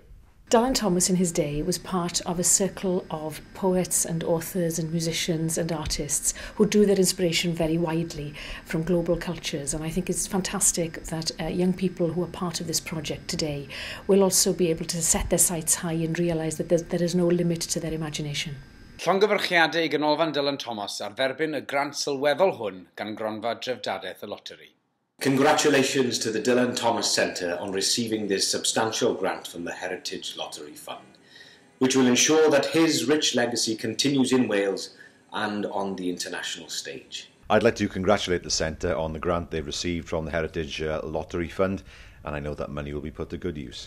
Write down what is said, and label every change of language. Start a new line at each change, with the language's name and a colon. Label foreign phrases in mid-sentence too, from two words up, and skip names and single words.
English: Dylan Thomas in his day was part of a circle of poets and authors and musicians and artists who drew their inspiration very widely from global cultures, and I think it's fantastic that young people who are part of this project today will also be able to set their sights high and realise that there is no limit to their imagination.
Welsh: Llongyfarchiadau i ganolfan Dylan Thomas ar dderbyn y grant sylweddol hwn gan gronfa drefdadaeth y loteri.
English: Congratulations to the Dylan Thomas Centre on receiving this substantial grant from the Heritage Lottery Fund, which will ensure that his rich legacy continues in Wales and on the international stage. I'd like to congratulate the Centre on the grant they've received from the Heritage Lottery Fund, and I know that money will be put to good use.